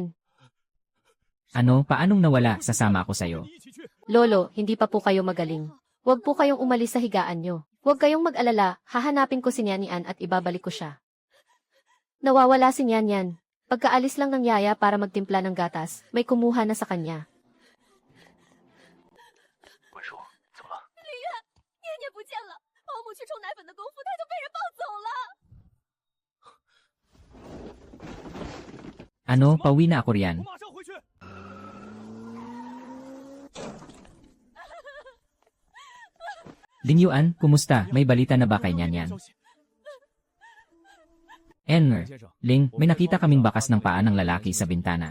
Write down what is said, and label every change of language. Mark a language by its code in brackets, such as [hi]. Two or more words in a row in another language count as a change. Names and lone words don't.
[tl] Ano, paanong nawala? Sasama ako sa'yo. Lolo, hindi pa po kayo magaling. Huwag po kayong umalis sa higaan nyo. Huwag kayong mag-alala, hahanapin ko si Nian Yan at ibabalik ko siya. Nawawala si Nian Yan. Pagkaalis lang ng yaya para magtimpla ng gatas, may kumuha na sa kanya. [zh] 文叔，怎么了？念念不见了，保姆去冲奶粉的功夫，他就被人抱走了。 [tl] Ano, pauwi na ako riyan. Ling Yuan, kumusta? May balita na ba kay Nian Yan? Ling, may nakita kaming bakas ng paa ng lalaki sa bintana.